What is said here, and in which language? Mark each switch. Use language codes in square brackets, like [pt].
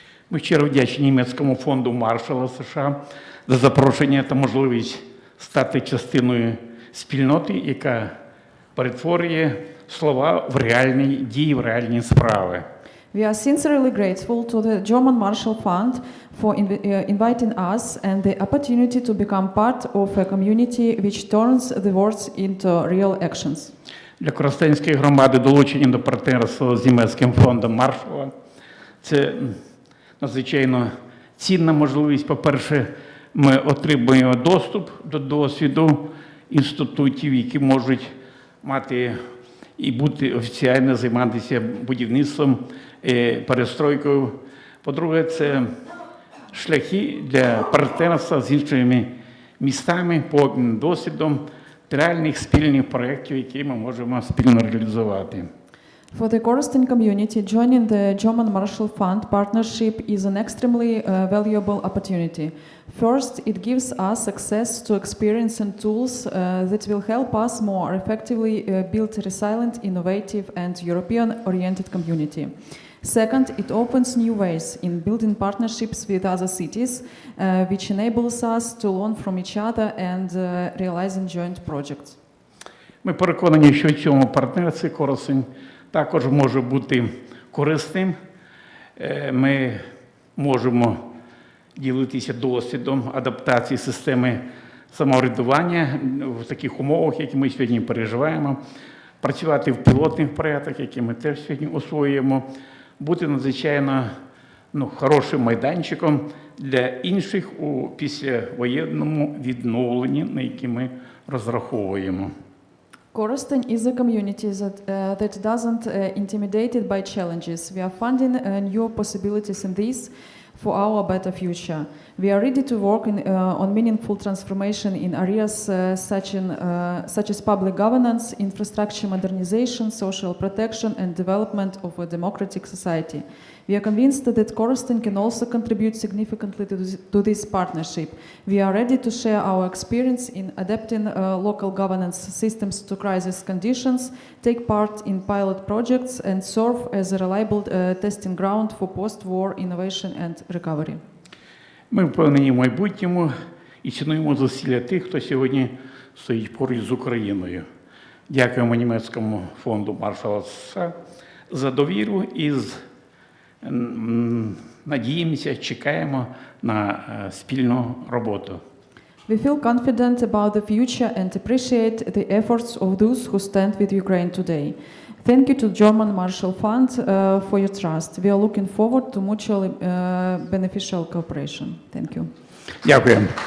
[uk] Ми щиро вдячні німецькому фонду Маршалла США за запрошення та можливість стати частиною спільноти, яка перетворює слова в реальні дії, в реальні справи. [en] We are sincerely grateful to the German Marshall Fund for inviting us and the opportunity to become part of a community which turns the words into real actions. [uk] Для Коростенської громади долучення до партнерства з німецьким фондом Маршалла – це надзвичайно цінна можливість. По-перше, ми отримуємо доступ до досвіду інститутів, які можуть мати і бути офіційно займатися будівництвом, перестройкою. По-друге, це шляхи для партнерства з іншими містами, по обміну досвідом, реальних спільних проєктів, які ми можемо спільно реалізувати. [en] For the Corostin community, joining the German Marshall Fund partnership is an extremely valuable opportunity. First, it gives us access to experience and tools that will help us more effectively build a resilient, innovative, and European-oriented community. Second, it opens new ways in building partnerships with other cities, which enables us to learn from each other and realizing joint projects. [uk] Ми переконані, що в цьому партнерстві Коростень також може бути корисним. Ми можемо ділитися досвідом адаптації системи самоврядування в таких умовах, які ми сьогодні переживаємо, працювати в пілотних проєктах, які ми теж сьогодні освоюємо, бути надзвичайно хорошим майданчиком для інших у післявоєнному відновленні, на які ми розраховуємо. [en] Corostin is a community that doesn't intimidated by challenges. We are finding new possibilities in this for our better future. We are ready to work on meaningful transformation in areas such as public governance, infrastructure modernization, social protection, and development of a democratic society. We are convinced that Corostin can also contribute significantly to this partnership. We are ready to share our experience in adapting local governance systems to crisis conditions, take part in pilot projects, and serve as a reliable testing ground for post-war innovation and recovery. [uk] Ми впевнені в майбутньому і цінуємо зусилля тих, хто сьогодні стоїть поруч з Україною. Дякуємо німецькому фонду Маршалла США за довіру і надіємося, чекаємо на спільну роботу. [en] We feel confident about the future and appreciate the efforts of those who stand with Ukraine today. Thank you to German Marshall Fund for your trust. We are looking forward to mutually beneficial cooperation. Thank you. [uk] Дякую.